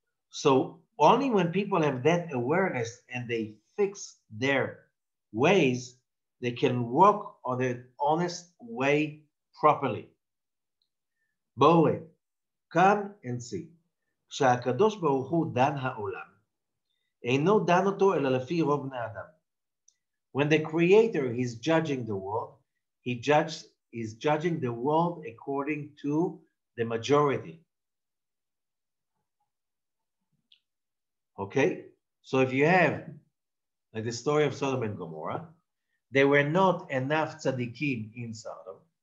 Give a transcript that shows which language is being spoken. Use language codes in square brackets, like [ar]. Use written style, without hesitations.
[en] So only when people have that awareness and they fix their ways, they can walk on the honest way properly. [he] בואו, [en] come and see. [he] כשהקדוש ברוך הוא דן העולם, אינו דן אותו אלא לפי רוב בני אדם. [en] When the Creator is judging the world, he is judging the world according to the majority. Okay? So if you have, like the story of Sodom and Gomorrah, there were not enough tzaddikim in Sodom.